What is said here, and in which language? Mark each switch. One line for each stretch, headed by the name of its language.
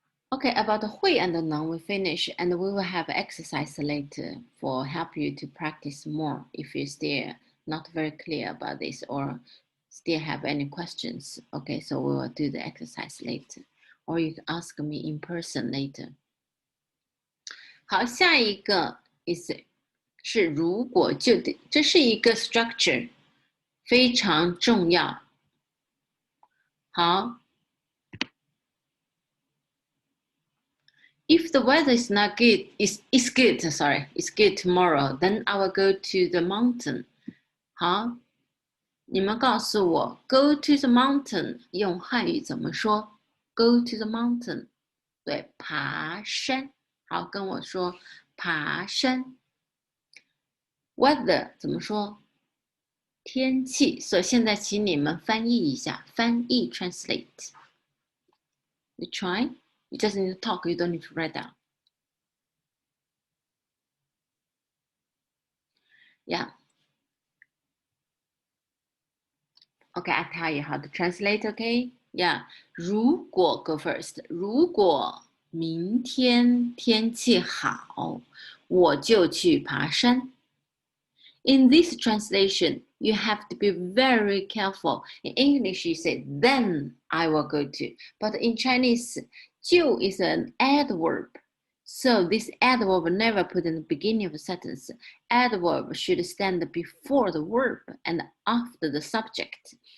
English: Okay, about the 会 and the 能 we finish and we will have exercise later for help you to practice more if you're still not very clear about this or still have any questions. Okay, so we will do the exercise later or you can ask me in person later.
Chinese: 好，下一个 是如果就得，这是一个 structure，非常重要。好
English: ，if the weather is not good, is good, sorry, is good tomorrow, then I will go to the mountain.
Chinese: 好，你们告诉我 ，
English: go to the mountain
Chinese: 用汉语怎么说 ？
English: Go to the mountain，
Chinese: 对，爬山。好，跟我说爬山。 Weather 怎么说？天气，所以现在请你们翻译一下，翻译 translate。
English: You try. You just need to talk. You don't need to write down. Yeah. Okay, I tell you how to translate. Okay. Yeah.
Chinese: 如果
English: go first.
Chinese: 如果明天天气好，我就去爬山。
English: In this translation, you have to be very careful. In English, you say, then I will go to. But in Chinese, 就 is an adverb. So this adverb never put in the beginning of a sentence. Adverb should stand before the verb and after the subject.